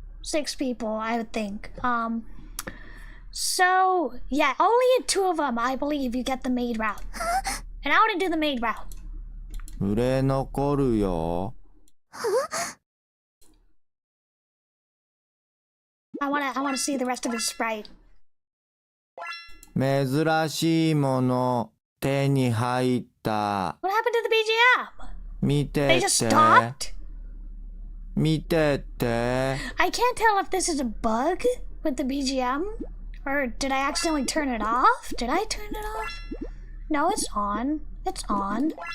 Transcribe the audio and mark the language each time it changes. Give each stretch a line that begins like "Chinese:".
English: 6 people, I would think. So, yeah, only in 2 of them, I believe, you get the maid route. And I want to do the maid route.
Japanese: 売れ残るよ
English: I want to see the rest of his sprite.
Japanese: 珍しいもの手に入った
English: What happened to the BGM?
Japanese: 見て
English: They
Japanese: て
English: just stopped?
Japanese: 見てって。
English: I can't tell if this is a bug with the BGM or did I accidentally turn it off? Did I turn it off? No, it's on. It's on.